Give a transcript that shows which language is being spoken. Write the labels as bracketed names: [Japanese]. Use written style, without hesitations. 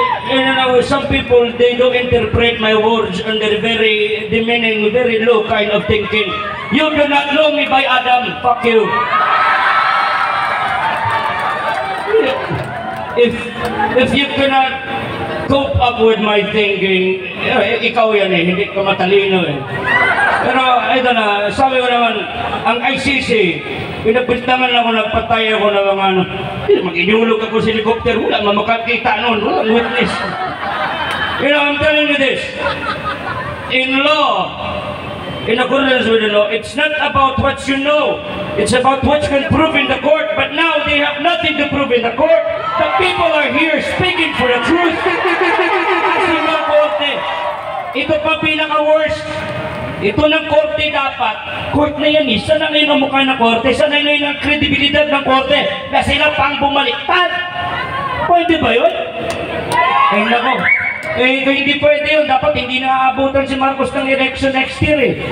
[English] You know, some people, they don't interpret my words under very demeaning, very low kind of thinking. You do not know me by Adam, fuck you. If you cannot cope up with my thinking, [Filipino] ikaw yan eh, hindi ka matalino eh. Pero ito na, sabi ko naman, ang ICC, pinapiltangan ako, nagpatay ako ng mga ano, mag-inyulog ako sa helicopter, wala makakita noon, walang witness. [English] You know, I'm telling you this, in law, in accordance with the law, it's not about what you know, it's about what you can prove in the court, but now they have nothing to prove in the court. The people are here speaking for the truth. [Filipino] Kasi mga korte, ito pa pinaka-worst. Ito ng korte dapat, court na yan eh, sana ngayon ang mukha ng korte, sana ngayon ang kredibilidad ng korte, na sila pang bumaliktad. Pwede ba yun? Eh nako, hindi pwede yun, dapat hindi naaabutan si Marcos ng election next year eh.